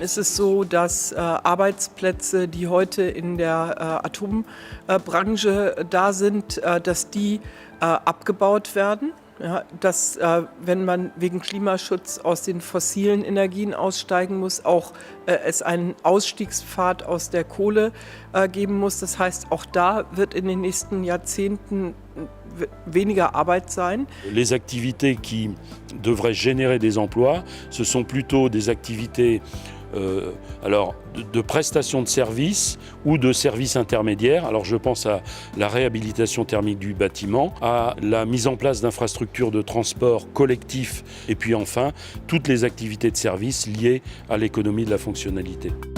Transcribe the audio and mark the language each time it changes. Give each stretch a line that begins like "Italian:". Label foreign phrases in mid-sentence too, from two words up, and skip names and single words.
German: Es ist so, dass Arbeitsplätze, die heute in der Atombranche da sind, dass die abgebaut werden. Ja, dass, wenn man wegen Klimaschutz aus den fossilen Energien aussteigen muss, auch es einen Ausstiegspfad aus der Kohle geben muss. Das heißt, auch da wird in den nächsten Jahrzehnten weniger Arbeit sein.
French: Les activités qui devraient générer des emplois, ce sont plutôt des activités de prestations de services ou de services intermédiaires. Alors je pense à la réhabilitation thermique du bâtiment, à la mise en place d'infrastructures de transport collectif et puis enfin toutes les activités de services liées à l'économie de la fonctionnalité.